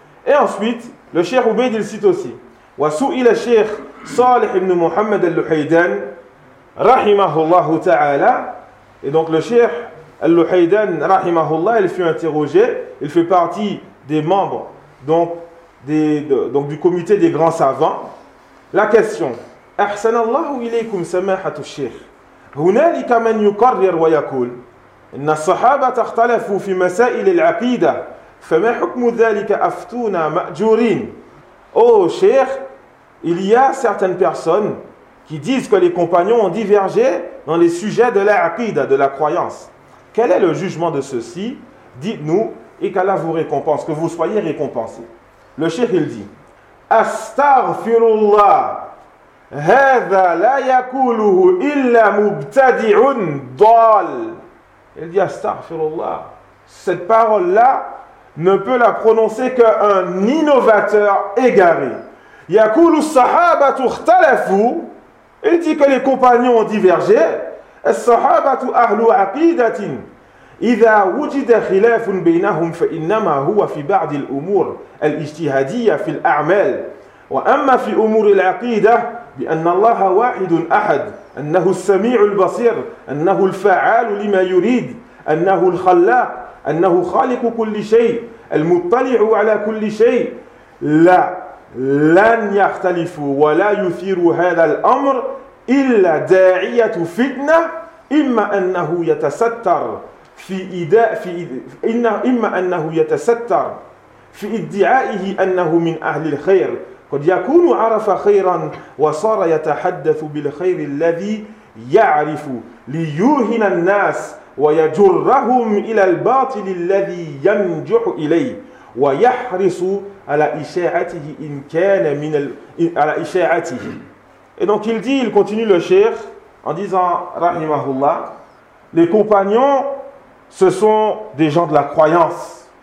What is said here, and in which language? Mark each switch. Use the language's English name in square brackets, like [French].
[French] Et ensuite, le Cheikh Ubayd, il cite aussi: [Arabic] wa su'ila [French] Cheikh Salih ibn Muhammad al-Luhaydan rahimahullah ta'ala. Et donc le Cheikh al-Luhaydan rahimahullah, il fut interrogé, il fait partie des membres donc du comité des grands savants. La question: [Arabic] ahsanallahu ilaykum samahatu Cheikh, هنالك من يقرر ويقول إن الصحابة اختلفوا في مسائل العقيدة فما حكم ذلك أفتونا مأجورين. [French] Oh Cheikh, il y a certaines personnes qui disent que les compagnons ont divergé dans les sujets de l'aqida, de la croyance. Quel est le jugement de ceci? Dites-nous et qu'Allah vous récompense, que vous soyez récompensés. Le Cheikh, il dit Astaghfirullah. [Arabic] هَذَا لَا يَكُولُهُ إِلَّا مُبْتَدِعٌ ضَالٌ. [French] Il dit Astaghfirullah. Cette parole-là ne peut la prononcer qu'un innovateur égaré. [Arabic] يَكُولُ الصَّحَابَةُ اخْتَلَفُوا. [French] Il dit que les compagnons ont divergé. [Arabic] الصَّحَابَةُ أَهْلُ عَقِيدَةٍ إِذَا وُجِدَ خِلَافٌ بَيْنَهُمْ فَإِنَّمَا هُوَ فِي بَعْدِ الْأُمُورِ الْإِجْتِهَادِيَّةِ فِي الْأَعْمَالِ وَأَمَّا فِي أُمُورِ الْعَقِيدَةِ بأن الله واحد أحد أنه السميع البصير أنه الفعال لما يريد أنه الخلاق أنه خالق كل شيء المطلع على كل شيء لا لن يختلفوا ولا يثير هذا الأمر إلا داعية فتنة إما أنه يتستر في إداء في إن إما أنه يتستر في ادعائه أنه من أهل الخير قد يكون عرف خيرا وصار يتحدث بالخير الذي يعرف ليوهن الناس ويجرهم إلى الباطل الذي ينجح إليه ويحرص على إشاعته إن كان من على إشاعته. [French] Et donc il dit, il continue le cheikh en disant rahimahullah, les compagnons ce sont des gens de la croyance.